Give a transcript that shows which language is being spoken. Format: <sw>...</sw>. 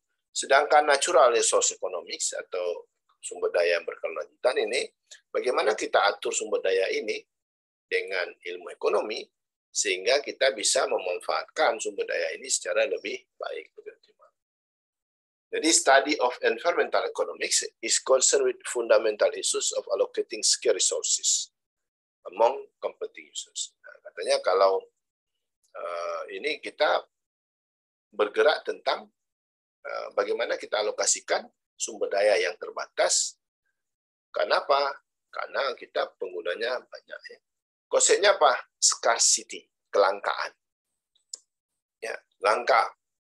<id>Sedangkan natural resource economics atau sumber daya yang berkelanjutan ini, bagaimana kita atur sumber daya ini dengan ilmu ekonomi sehingga kita bisa memanfaatkan sumber daya ini secara lebih baik.</id> <en>Jadi study of environmental economics is concerned with fundamental issues of allocating scarce resources among competing users.</en> <id>Nah, katanya kalau ini kita bergerak tentang bagaimana kita alokasikan sumber daya yang terbatas. Kenapa? Karena kita penggunanya banyak. Ya. Konsepnya apa? Scarcity, kelangkaan. Ya, langka.</id>